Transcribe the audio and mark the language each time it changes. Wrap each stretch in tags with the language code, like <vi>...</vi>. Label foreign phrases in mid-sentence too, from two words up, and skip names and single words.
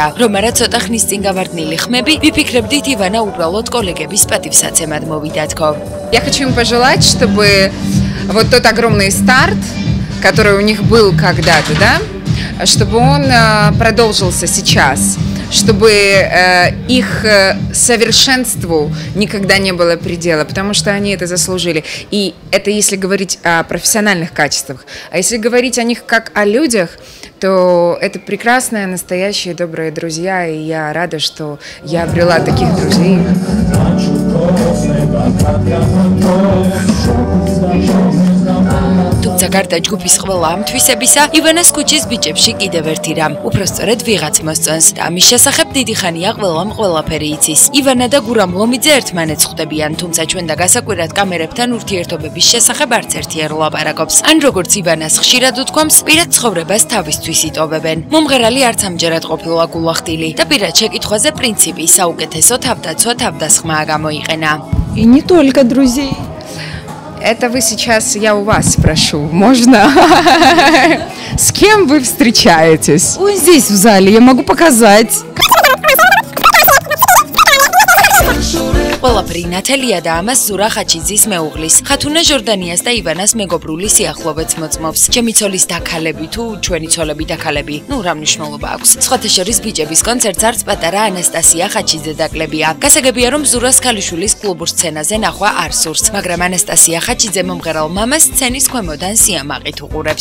<ka>რომ არა ცოტა ხნის წინ გავარდნილი ხმები, ვიფიქრებდით ივანა უბრალოდ კოლეგების პატივსაცემად მოვიდა თქო.</ka> <ru>Я хочу им пожелать, чтобы вот тот огромный старт, который у них был когда-то, да, чтобы он продолжился сейчас. Чтобы их совершенству никогда не было предела, потому что они это заслужили. И это если говорить о профессиональных качествах. А если говорить о них как о людях, то это прекрасные, настоящие, добрые друзья. И я рада, что я обрела таких друзей.</ru> <ka>თუმცა გარდა ჯგუფის ყველა ამ თვისებისა, ივანას ქუჩის ბიჭებში კიდევ ერთი რამ, უпростоრედ ვიღაც მოსწონს და ამის შესახებ დიდი ხანია ყველამ ყველაფერი იცის. ივანა და გურამ ლომიძე ერთმანეთს ხვდებიან, თუმცა ჩვენ და გასაკვირად კამერებთან ურთიერთობების შესახებ არც ერთი არ ლაპარაკობს. ან როგორც ივანას ხშირად უთქვამს, პირად ცხოვრებას თავისთვის იტოვებენ. მომღერალი არც ამჯერად ყოფილა გულახდილი და პირად შეკითხვაზე პრინციპი საუკეთესო თავდაცვა თავდასხმაა გამოიყენა.</ka> <ru>И не только друзей. Это вы сейчас, я у вас спрошу, можно? С кем вы встречаетесь? Ой, здесь в зале, я могу показать.</ru> <ka>ყველაფერი ნათელია და ამას ზურა ხაჩიძის მეუღლის, ხათუნა ჟორდანიას და ივანას მეგობრული სიახლოვეც მოწმობს. ჩემი ცოლის დაქალები თუ ჩვენი ცოლები დაქალები, რა მნიშვნელობა აქვს. სხვათა შორის ბიჭების კონცერტს არც პატარა ანასტასია ხაჩიძე დაკლებია. გასაგებია რომ ზურას ქალიშვილის კლუბურ სცენაზე ნახვა არ სურს, მაგრამ ანასტასია ხაჩიძე მომღერალ მამას სცენის ქვემოდან სიამაყით უყურებს.</ka>